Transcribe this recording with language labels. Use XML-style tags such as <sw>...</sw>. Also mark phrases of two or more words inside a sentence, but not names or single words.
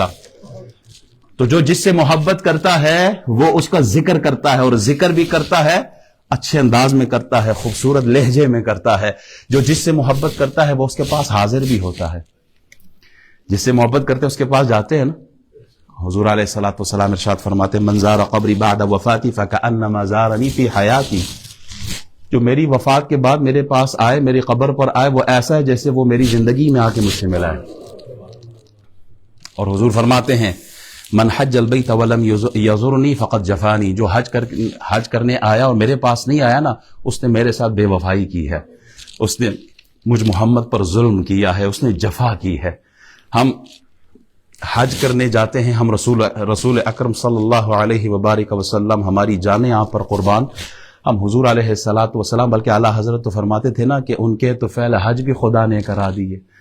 <ur>تو جو جس سے محبت کرتا ہے وہ اس کا ذکر کرتا ہے، اور ذکر بھی کرتا ہے اچھے انداز میں کرتا ہے، خوبصورت لہجے میں کرتا ہے۔ جو جس سے محبت کرتا ہے وہ اس کے پاس حاضر بھی ہوتا ہے۔ جس سے محبت کرتے ہیں اس کے پاس جاتے ہیں نا۔</ur> <ar>حضور علیہ الصلوۃ والسلام</ar> <ur>ارشاد فرماتے ہیں</ur> <ar>من زار قبری بعد وفاتی فکأنما زارنی فی حیاتی،</ar> <ur>جو میری وفات کے بعد میرے پاس آئے، میری قبر پر آئے، وہ ایسا ہے جیسے وہ میری زندگی میں آ کے مجھ سے ملا ہے۔ اور حضور فرماتے ہیں من حج البیت ولم یزرنی فقد جفانی، جو حج کرنے آیا اور میرے پاس نہیں آیا نا، اس نے میرے ساتھ بے وفائی کی ہے، اس نے مجھ محمد پر ظلم کیا ہے، اس نے جفا کی ہے۔ ہم حج کرنے جاتے ہیں، ہم رسول اکرم</ur> <ar>صلی اللہ علیہ وبارک وسلم،</ar> <ur>ہماری جانیں آپ پر قربان، ہم حضور</ur> <ar>علیہ الصلوۃ والسلام،</ar> <ur>بلکہ اعلیٰ حضرت تو فرماتے تھے نا کہ ان کے تو فعل حج بھی خدا نے کرا دیے۔</ur>